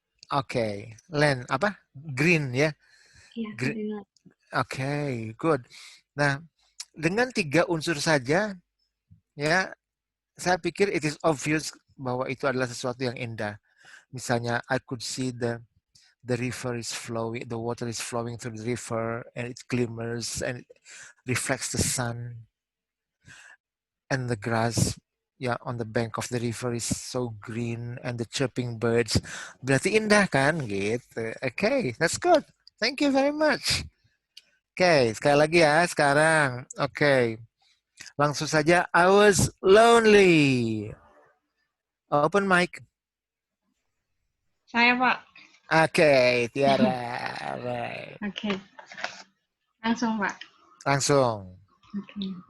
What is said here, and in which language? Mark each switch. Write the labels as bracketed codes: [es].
[id] Oke, land apa? Green ya. [en] Yeah, Green. green land. Oke, good. [id] Nah, dengan 3 unsur saja, ya, saya pikir [en] it is obvious [id] bahwa itu adalah sesuatu yang indah. [en] Misalnya, I could see the river is flowing, the water is flowing through the river, and it glimmers and it reflects the sun, and the grass, ya, on the bank of the river is so green, and the chirping birds. [id] Berarti indah kan, gitu. [en] Okay, that's good. Thank you very much. [id] Oke, sekali lagi ya sekarang. Oke. Langsung saja, [en] I was lonely. Open mic. [id] Saya, Pak. Oke, Tiara. Right. Oke. Langsung, Pak. Langsung. Oke.